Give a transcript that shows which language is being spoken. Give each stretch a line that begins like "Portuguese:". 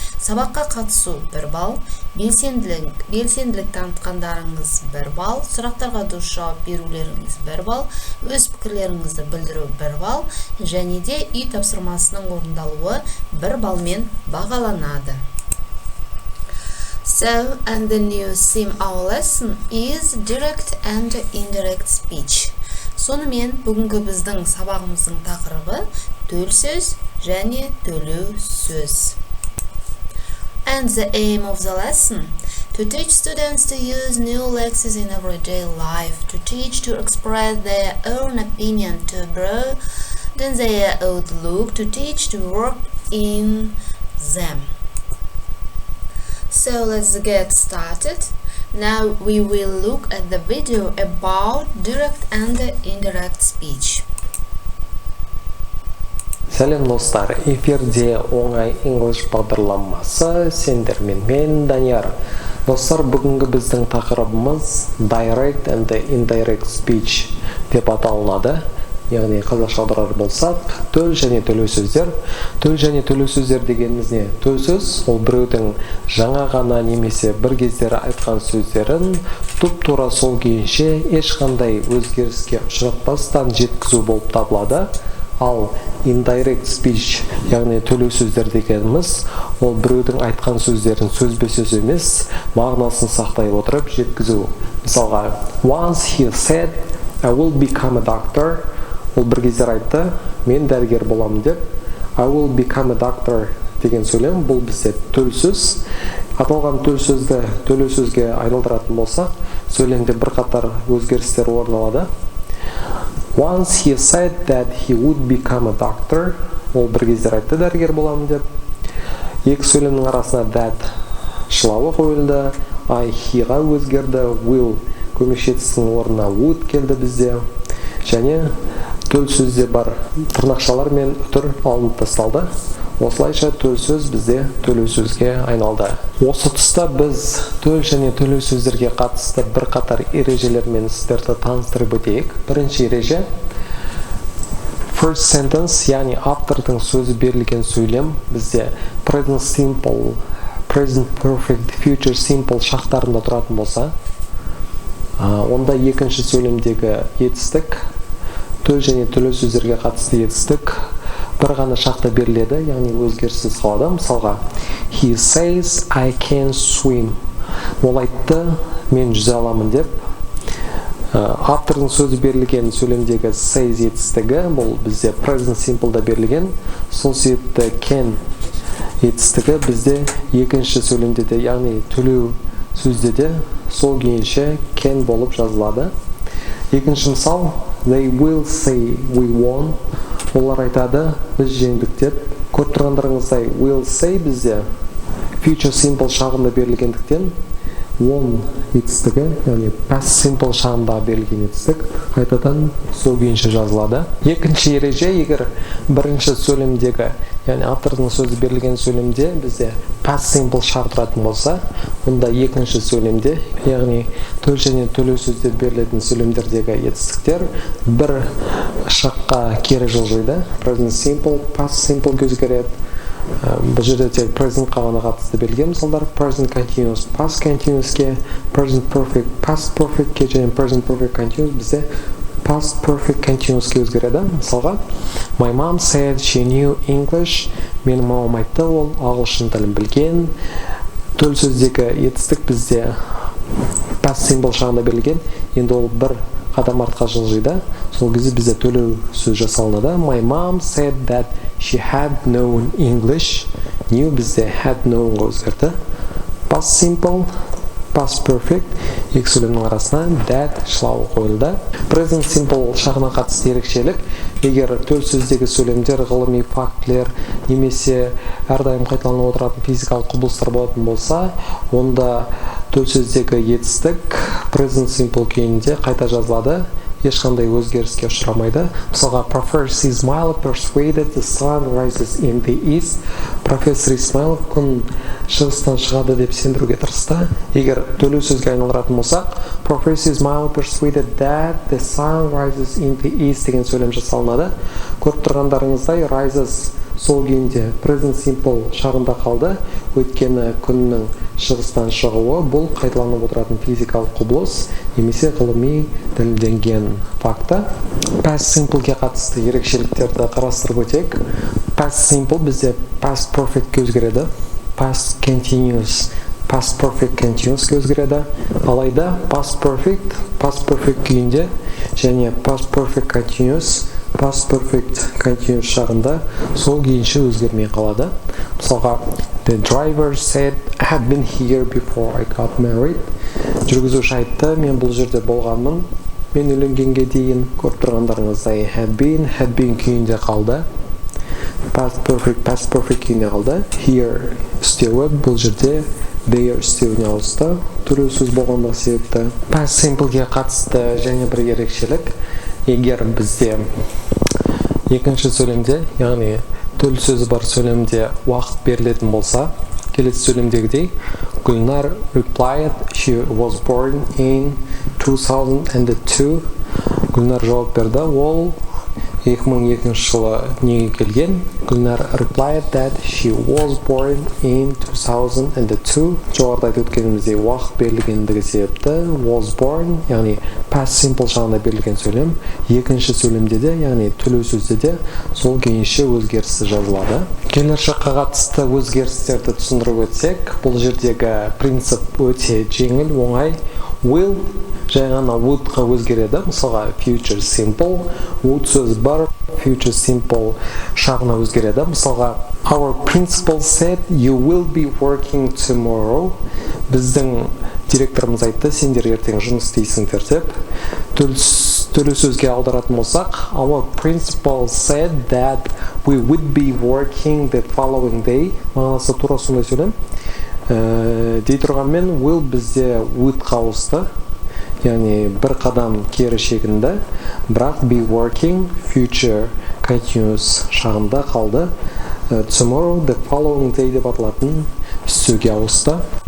Kazakh: Сабаққа қатысу 1 балл, белсенділік танытқандарыңыз 1 балл, сұрақтарға дұрыс жауап берулеріңіз 1 балл, өз пікірлеріңізді білдіру 1 балл, және де үй тапсырмасының орындалуы 1 баллмен бағаланады.
English: So, and the new theme our lesson is direct and indirect speech.
Kazakh: Сонымен бүгінгі біздің сабағымыздың тақырыбы төл сөз және төлеу сөз.
English: And the aim of the lesson to teach students to use new lexemes in everyday life, to teach to express their own opinion, to broaden their outlook, to teach to work in them. So let's get started. Now we will look at the video about direct and indirect speech.
Kazakh: Сәлем достар, эфирде оңай English бағдарламасы, сендермен мен Данияр. Достар, бүгінгі біздің тақырыбымыз
English: direct and indirect speech
Kazakh: деп аталынады. Яғни қазақша аударар болсақ, төл және төлеу сөздер. Төл және төлеу сөздер дегеніміз не? Төл сөз ол біреудің жаңа ғана немесе бір кездері айтқан сөздерін туп-тура сол күйінше ешқандай өзгеріске ұшыратпастан жеткізу болып табылады. Ал
English: indirect speech,
Kazakh: яғни төлеу сөздер дегеніміз, ол біреудің айтқан сөздерін сөзбе-сөз емес, мағынасын сақтай отырып жеткізу. Мысалға,
English: once he said, I will become a doctor.
Kazakh: Ол бір кездер айтты, мен дәрігер боламын деп.
English: I will become a doctor
Kazakh: деген сөйлем, бұл бізде төл сөз. Аталған төл сөзді төлеу сөзге айналдыратын болсақ, сөйлемде бірқатар өзгерістер орын алады.
English: Once he said that he would become a doctor.
Kazakh: Ол бір кездер айтты, дәрігер боламын деп. Екі сөйлемнің арасына that шылауы қойылды. I he-ға өзгерді. Will көмекшетісінің орнына would келді бізде. Және төл сөзде бар тырнақшалар мен үтір алынып тасталды. Осылайша төл сөз бізде төлеу сөзге айналды. Осы тұста біз төл және төлеу сөздерге қатысты бірқатар ережелермен сіздерді таныстырып өтейік. Бірінші ереже
English: first sentence,
Kazakh: яғни автордың сөзі берілген сөйлем бізде present simple, present perfect, future simple шақтарында тұратын болса, онда екінші сөйлемдегі етістік төл және төлеу сөздерге қатысты етістік бір ғана шақта беріледі, яғни өзгеріссіз қалады. Мысалға,
English: he says I can swim.
Kazakh: Ол айтты, мен жүзе аламын деп. Автордың сөзі берілген сөйлемдегі says етістігі, бұл бізде present simple'да берілген. Сол себепті can етістігі бізде екінші сөйлемде де, яғни төлеу сөзде де сол күйінше can болып жазылады. Екінші мысал,
English: they will say we won.
Kazakh: Олар айтады, біз жеңдік деп. Көріп тұрғандарыңыздай will say бізде future simple шағында берілгендіктен won етістігі, яғни past simple шағында берілген етістік қайтадан сол күйінше жазылады. Екінші ереже, егер бірінші сөйлемдегі, яғни автордың сөзі берілген сөйлемде бізде past simple шақ тұратын болса, онда екінші сөйлемде, яғни төл және төлеу сөздер берілетін сөйлемдердегі етістіктер бір шаққа кері жылжиды. Present simple, past simple өзгереді. Бұл жерде тек present ғана қатысты берілген мысалдар. Present continuous, past continuousке, present perfect, past perfectке және present perfect continuous бізде past perfect continuousке өзгереді. Мысалға,
English: my mom said she knew English.
Kazakh: Менің мамам айтты, ол ағылшын тілін білген. Төл сөздегі етістік бізде past simple шағында берілген. Енді ол бір қадам артқа жылжиды. Сол кезде бізде төлеу сөз жасалынады.
English: My mom said that she had known English.
Kazakh: Knew бізде had known өзгерді. Past simple, past perfect, екі сөйлемнің арасына that шылауы қойылды. Present simple шағына қатысты ерекшелік, егер төл сөздегі сөйлемдер ғылыми фактілер немесе әрдайым қайталанып отыратын физикалық құбылыстар болатын болса, онда төл сөздегі етістік present simple күйінде қайта жазылады. ешқандай өзгеріске ұшырамайды. Мысалға,
English: Professor Ismail persuaded the sun rises in the east.
Kazakh: Профессор Исмаил күн шығыстан шығады деп сендіруге тырысты. Егер төлеу сөзге айналдыратын болсақ,
English: Professor Ismail persuaded that the sun rises in the east
Kazakh: деген сөйлем жасалынады. Көріп тұрғандарыңыздай rises сол күйінде present simple шағында қалды, өйткені күннің шығыстан шығуы бұл қайталанып отыратын физикалық құбылыс немесе ғылыми дәлелденген факты. Past simpleге қатысты ерекшеліктерді қарастырып өтейік. Past simple бізде past perfectке өзгереді, past continuous past perfect continuousке өзгереді. Алайда past perfect күйінде және past perfect continuous шағында сол күйінше өзгермей қалады. Мысалға,
English: the driver said I had been here before I got married.
Kazakh: Жүргізуші айтты, мен бұл жерде болғанмын, мен үйленгенге дейін. Көріп тұрғандарыңыздай had been күйінде қалды. Past perfect күйінде қалды. Here істеуі бұл жерде there істеуіне ауысты. Төлеу сөз болғанда себепті. Past simpleге қатысты және бір ерекшелік. Егер бізде екінші сөйлемде, яғни төл сөзі бар сөйлемде уақыт берілетін болса, келесі сөйлемдегідей, Гүлнар
English: replied she was born in 2002.
Kazakh: Гүлнар жауап берді, ол 2002 жылы дүниеге келген.
English: Гүлнар replied that she was born in 2002.
Kazakh: Жоғарыда айтып өткеніміздей уақыт берілгендігі себепті was born, яғни past simple жағында берілген сөйлем, екінші сөйлемде де, яғни төлеу сөзде де сол күйінше өзгерісі жазылады. Келер шаққа қатысты өзгерістерді түсіндіріп өтсек, бұл жердегі принцип өте жеңіл, оңай. Will жай ғана would-ға өзгереді. Мысалға, future simple, would сөз бар, future simple шағына өзгереді. Мысалға,
English: our principal said you will be working tomorrow.
Kazakh: Біздің директорымыз айтты, сендер ертең жұмыс істейсіңдер деп. Төлеу сөзге аударатын болсақ,
English: our principal said that we would be working the following day.
Kazakh: Мағынасы тура сондай сөйлем. Дей тұрғанмен will бізде would-ға ауысты. Яғни бір қадам кері шегінді, бірақ be working future continuous шағында қалды.
English: Tomorrow the following day
Kazakh: деп аталатын істеуге ауысты.